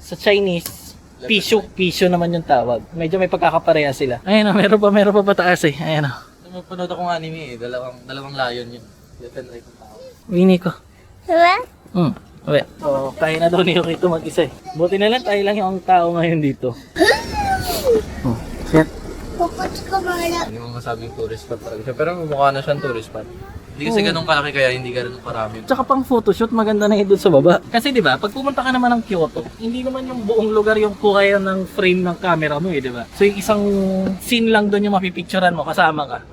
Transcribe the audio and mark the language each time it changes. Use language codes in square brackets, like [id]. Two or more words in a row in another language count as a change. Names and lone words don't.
[tl] Sa Chinese, Pisho naman yung tawag. Medyo may pagkakapareha sila. Ayun o, meron pa pataas eh. Ayun o. Napanood akong anime eh. Dalawang lion yun. Depende rin kung tao. Winnie ko. [ja] うわ [tl] Uwi. So, kaya na daw ni Yuki ito mag-isa eh. Buti na lang tayo lang yung tao ngayon dito. [en] Shit. [ja] ここ捕まえる。 [tl] Hindi mo masabing [en] tourist spot [tl] talaga siya. Pero mukha na siyang [en] tourist spot. [tl] Hindi kasi ganun kalaki kaya hindi ganun karami. Tsaka pang photoshoot, maganda na yun doon sa baba. Kasi di ba, pag pumunta ka naman ng Kyoto, hindi naman yung buong lugar yung kuha ng frame ng camera mo eh, di ba? So yung isang scene lang doon yung mapipicturean mo, kasama ka.